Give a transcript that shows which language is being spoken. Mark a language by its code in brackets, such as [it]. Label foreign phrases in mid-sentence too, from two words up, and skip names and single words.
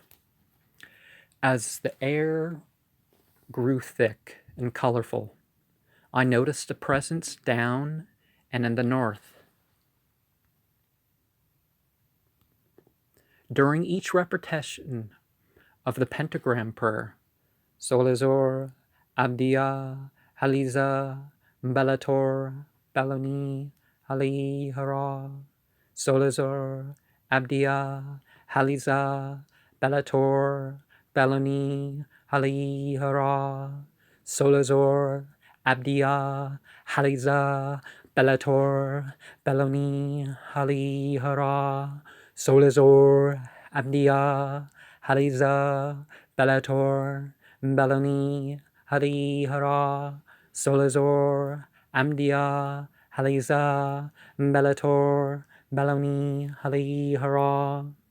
[en] As the air grew thick and colorful, I noticed a presence down and in the north. During each repetition of the pentagram prayer, Solazor, Abdia, Haliza, Bellator, Belloni, Hali, Hara, Solazor, Abdia, Haliza, Bellator, Belloni, Hali, Hara, Solazor, Abdia, Haliza, Bellator, Belloni, Hali, Hara, Solazor, Abdia, Haliza, Bellator, Belloni, Hari Hara, Solazor, Amdia, Haliza, Bellator, Belloni, Hari Hara.